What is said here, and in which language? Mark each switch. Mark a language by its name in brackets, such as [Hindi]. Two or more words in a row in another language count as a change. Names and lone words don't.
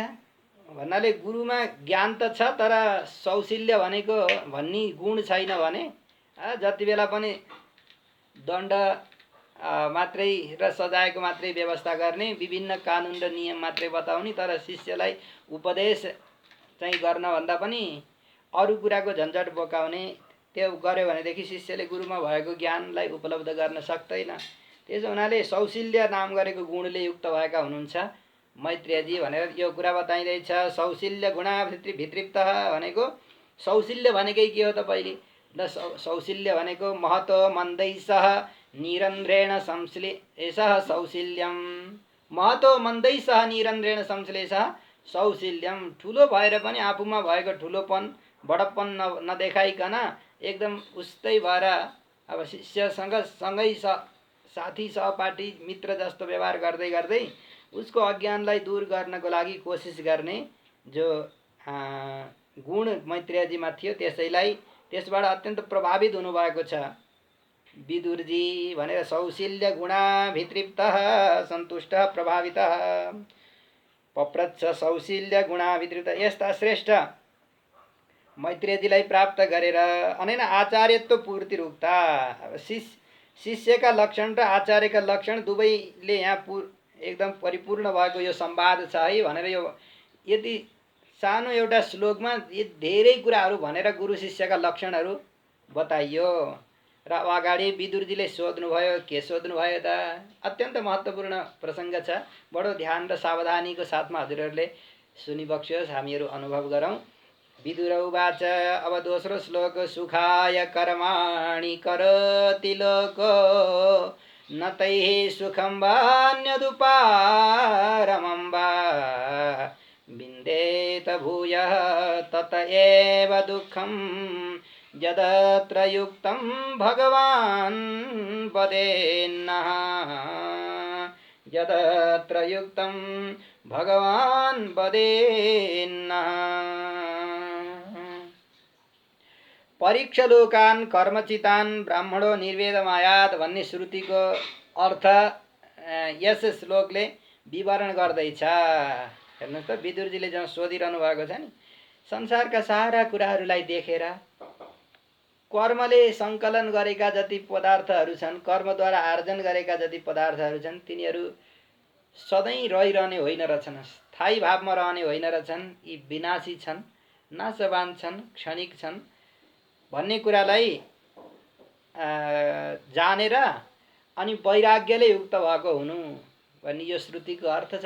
[Nepali] भन्नाले गुरुमा ज्ञान त छ तर सौशील्य भनेको भन्ने गुण छैन भने जति बेला पनि दण्ड मात्रै र सजायको मात्रै व्यवस्था गर्ने, विभिन्न कानुन र नियम मात्रै बताउने, तर शिष्यलाई उपदेश चाहिँ गर्नभन्दा पनि अरू कुराको झन्झट बोकाउने, त्यो गर्यो भनेदेखि शिष्यले गुरुमा भएको ज्ञानलाई उपलब्ध गर्न सक्दैन। त्यसो हुनाले सौशील्य नाम गरेको गुणले युक्त भएका हुनुहुन्छ मैत्रेयजी भनेर यो कुरा बताइँदैछ। सौशील्य गुणाभितृप्त भनेको सौशील्य भनेकै के हो त पहिले ल सौशील्य भनेको [Sanskrit] महतो मन्दैसह निरन्ध्रेण संश्लेषः सौशील्यम। महतो मन्दैसह निरन्ध्रेण संश्लेषः सौशील्यम। [Nepali] ठुलो भएर पनि आफूमा भएको ठुलोपन बडप्पन नदेखाइकन एकदम उस्तै भएर अब शिष्यसँग सँगै साथी सहपाठी मित्र जस्तो व्यवहार गर्दै गर्दै उसको अज्ञानलाई दूर गर्नको लागि कोसिस गर्ने जो गुण मैत्रेयजीमा थियो त्यसबाट अत्यन्त प्रभावित हुनुभएको छ विदुरजी भनेर। [Sanskrit] सौशील्य गुणाभितृप्तः सन्तुष्टः प्रभावितः पप्रच्छ सौशील्य गुणाभितृप्त। [Nepali] यस्ता श्रेष्ठ मैत्रेयजीलाई प्राप्त गरेर [Sanskrit] अनेन आचार्यत्व पूर्तिरुक्ता। [Nepali] शिष्यका लक्षण र आचार्यका लक्षण दुवैले यहाँ एकदम परिपूर्ण भएको यो संवाद छ है भनेर यो यति सानो एउटा श्लोकमा यी धेरै कुराहरू भनेर गुरु शिष्यका लक्षणहरू बताइयो। र अगाडि विदुरजीले सोध्नुभयो, के सोध्नुभयो त? अत्यन्त महत्त्वपूर्ण प्रसङ्ग छ। बडो ध्यान र सावधानीको साथमा हजुरहरूले सुनिबक्स्योस्, हामीहरू अनुभव गरौँ। [Sanskrit] विदुर उवाच। [Nepali] अब दोस्रो श्लोक। [Sanskrit] सुखाय कर्माणि करोति लोको न तैः सुखं वान्यदुपारमं वा विन्देत भूयः तत एव दुःखं यदत्र युक्तं भगवान् वदेन्नः। यदत्र युक्तं भगवान् वदेन्नः। परीक्ष लोकान् कर्मचितान् ब्राह्मणो निर्वेदमायात् [Nepali] भन्ने श्रुतिको अर्थ यस श्लोकले विवरण गर्दैछ। हेर्नुहोस् त विदुरजीले जब सोधिरहनु भएको छ नि, संसारका सारा कुराहरूलाई देखेर कर्मले सङ्कलन गरेका जति पदार्थहरू छन्, कर्मद्वारा आर्जन गरेका जति पदार्थहरू छन्, तिनीहरू सधैँ रहिरहने होइन रहेछन्, स्थायी भावमा रहने होइन रहेछन्, यी विनाशी छन्, नाशवान छन्, क्षणिक छन् भन्ने कुरालाई जानेर अनि वैराग्यले युक्त भएको हुनु भन्ने यो श्रुतिको अर्थ छ।